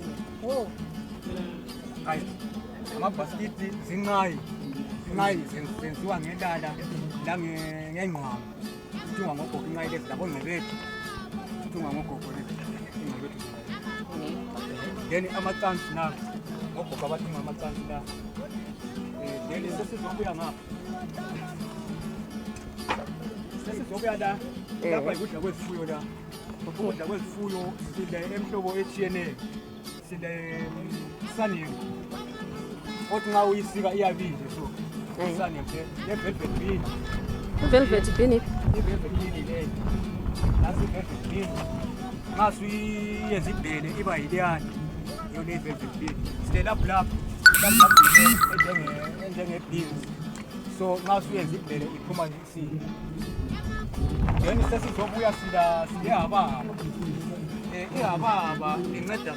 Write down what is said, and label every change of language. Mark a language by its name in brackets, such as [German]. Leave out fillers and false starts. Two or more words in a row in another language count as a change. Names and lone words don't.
[North Ndebele] amabhasikiti zinqayi zenziwa ngelala ngengqwamo sithunga ngogogo inqayi lezi labo ngcebethu sithunga ngogogo lezi ingcebethu then amacansi na ngogogo abathunga amacansi la then sesizobuya ngapha sesizobuya la lapha ikudla kwezifuyo la ukudla kwezifuyo sile emhlobo etshiyeneyo sile saniyo othi nxa uyisika iyabile so saniyo le- [English] velvet bean velvet bean [North Ndebele] i- [English] velvet bean [North Ndebele] le nasi i- [English] velvet bean [North Ndebele] nxa suyenza ibhele iba yileyani iyo le- [English] velvet bean [North Ndebele] sile laphulapho enjenge-beans so nxa suyenza ibhele iphuma isile then sesizobuya silehababa ihababa inceda